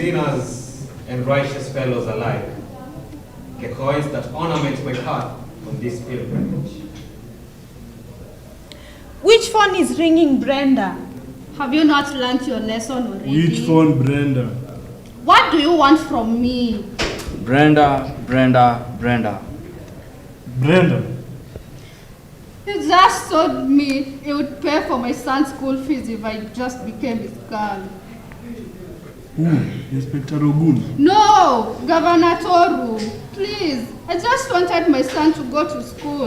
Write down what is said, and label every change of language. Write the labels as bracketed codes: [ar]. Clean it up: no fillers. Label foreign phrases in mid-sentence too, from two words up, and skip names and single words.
[en] sinners and righteous fellows alike, the coins that ornament my path on this pilgrimage. Which phone is ringing, Brenda? Have you not learnt your lesson already? Which phone, Brenda? What do you want from me? Brenda. Brenda. He just told me he would pay for my son's school fees if I just became his girl. Who? Inspector Ogun? No, Governor Toru. Please, I just wanted my son to go to school.